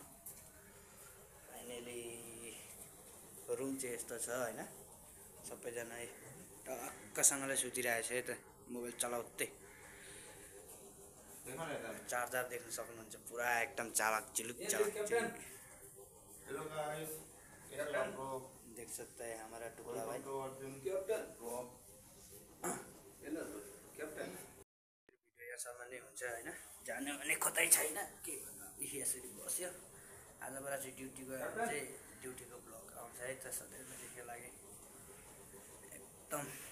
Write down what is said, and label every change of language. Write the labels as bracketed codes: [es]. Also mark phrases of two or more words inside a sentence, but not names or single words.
[ne] फाइनली रुम चाहिँ यस्तो छ हैन। सबैजना टक्कसँगले सुतिरहेछ है त मोबाइल चलाउँदै। चार्जर देख्न सक्नुहुन्छ पुरा एकदम चालक चिलुक चालक चिलुक। [en] Hello guys, [hi] देख सकते हैं हमारा टुकड़ा भाई कैप्टन। [ne] भिडियो यहाँसम्म नै हुन्छ हैन। जाने भने कतै छैन के यसरी बस्यो। आजबाट चाहिँ ड्युटी गएर चाहिँ ड्युटीको ब्लग आउँछ है त सधैँ लागि एकदम